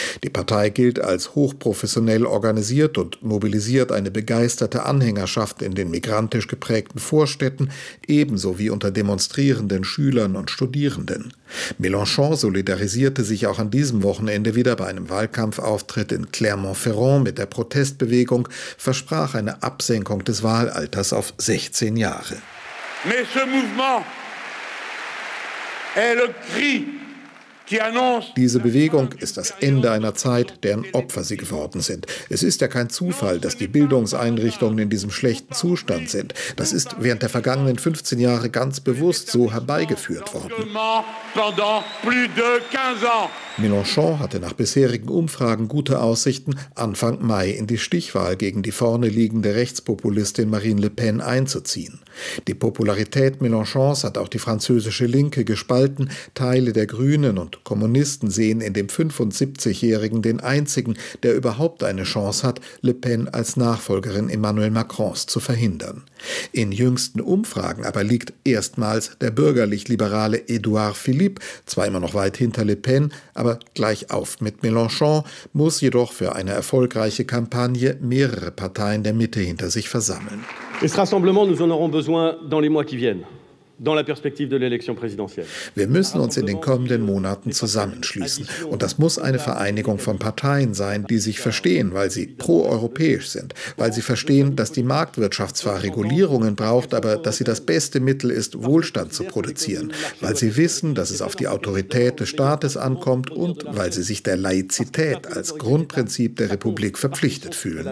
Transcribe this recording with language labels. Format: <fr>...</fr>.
<de>Die Partei gilt als hochprofessionell organisiert und mobilisiert eine begeisterte Anhängerschaft in den migrantisch geprägten Vorstädten, ebenso wie unter demonstrierenden Schülern und Studierenden. Mélenchon solidarisierte sich auch an diesem Wochenende wieder bei einem Wahlkampfauftritt in Clermont-Ferrand mit der Protestbewegung, versprach eine Absenkung des Wahlalters auf 16 Jahre.</de> <fr>Mais ce mouvement est le cri.</fr> <de>Diese Bewegung ist das Ende einer Zeit, deren Opfer sie geworden sind. Es ist ja kein Zufall, dass die Bildungseinrichtungen in diesem schlechten Zustand sind. Das ist während der vergangenen 15 Jahre ganz bewusst so herbeigeführt worden. Mélenchon hatte nach bisherigen Umfragen gute Aussichten, Anfang Mai in die Stichwahl gegen die vorne liegende Rechtspopulistin Marine Le Pen einzuziehen. Die Popularität Mélenchons hat auch die französische Linke gespalten. Teile der Grünen und Kommunisten sehen in dem 75-Jährigen den einzigen, der überhaupt eine Chance hat, Le Pen als Nachfolgerin Emmanuel Macrons zu verhindern. In jüngsten Umfragen aber liegt erstmals der bürgerlich-liberale Édouard Philippe, zwar immer noch weit hinter Le Pen, aber gleichauf mit Mélenchon, muss jedoch für eine erfolgreiche Kampagne mehrere Parteien der Mitte hinter sich versammeln.</de> <fr>Das Rassemblement, nous en aurons besoin dans les mois qui viennent. Dans la perspective de l'élection présidentielle.</fr> <de>Wir müssen uns in den kommenden Monaten zusammenschließen. Und das muss eine Vereinigung von Parteien sein, die sich verstehen, weil sie pro-europäisch sind, weil sie verstehen, dass die Marktwirtschaft zwar Regulierungen braucht, aber dass sie das beste Mittel ist, Wohlstand zu produzieren, weil sie wissen, dass es auf die Autorität des Staates ankommt und weil sie sich der Laizität als Grundprinzip der Republik verpflichtet fühlen.</de>